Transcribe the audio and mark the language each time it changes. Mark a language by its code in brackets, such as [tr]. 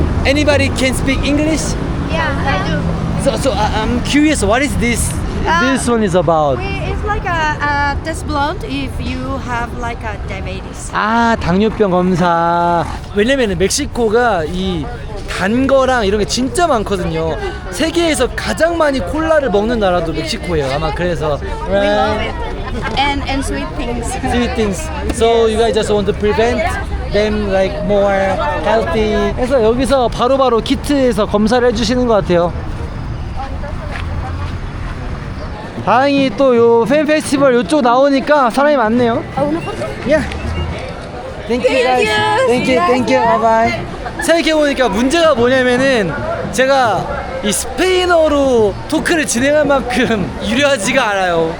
[en] Anybody can speak English? Yeah, I do. So I'm curious. What is this? This one is about. It's like a test blood if you have like a diabetes. [ko] 아 당뇨병 검사. 왜냐면은 멕시코가 이 단 거랑 이런 게 진짜 많거든요. 세계에서 가장 많이 콜라를 먹는 나라도 멕시코예요. 아마 그래서. [en] We love it. And sweet things. Sweet things. So you guys just want to prevent them like more healthy. [ko] 그래서 여기서 바로바로 키트에서 검사를 해주시는 것 같아요. 다행히 또 요 팬 페스티벌 요쪽 나오니까 사람이 많네요. [en] Yeah. Thank you guys. Thank you. Bye bye. [ko] 생각해보니까 문제가 뭐냐면은 제가 이 스페인어로 토크를 진행할 만큼 유려하지가 않아요.